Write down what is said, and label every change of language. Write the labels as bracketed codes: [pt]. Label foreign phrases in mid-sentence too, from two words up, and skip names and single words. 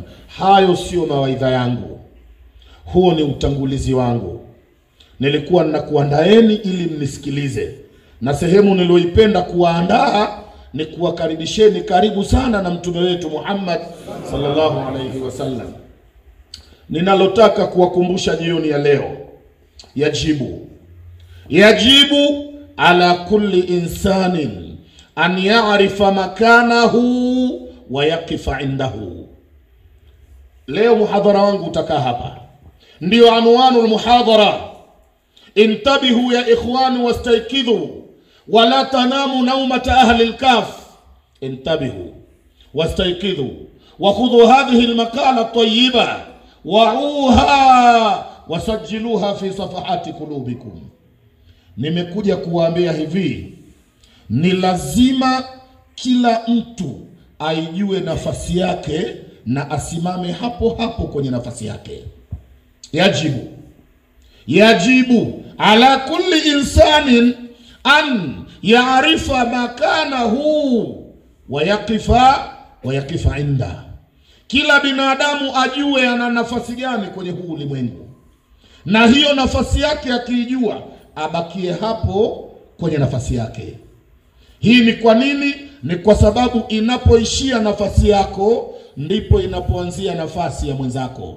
[sw] Hayo sio mawaidha yangu, huo ni utangulizi wangu. Nilikuwa ninakuandaeni ili mnisikilize, na sehemu niloipenda kuwaandaa ni kuwakaribisheni karibu sana na mtume wetu Muhammad [ar] صلى الله عليه وسلم. [sw] Ninalotaka kuwakumbusha jioni ya leo, [ar] يجب على كل إنسان أن يعرف مكانه ويقف عنده. [sw] Leo muhadhara wangu utakaa hapa, ndio [ar] عنوان المحاضرة. انتبهوا يا إخواني واستيقظوا ولا تناموا نومة أهل الكهف. انتبهوا واستيقظوا وخذوا هذه المقالة الطيبة وعوها وسجلوها في صفحات قلوبكم. [sw] Nimekuja kuwaambia hivi, ni lazima kila mtu aijue nafasi yake na asimame hapo hapo kwenye nafasi yake. [ar] يجب على كل إنسان أن يعرف مكانه ويقف عند. [sw] Kila binadamu ajue ana nafasi gani kwenye huu ulimwengu, na hiyo nafasi yake akijua abakie hapo kwenye nafasi yake. Hii ni kwa nini? Ni kwa sababu inapoishia nafasi yako ndipo inapoanzia nafasi ya mwenzako.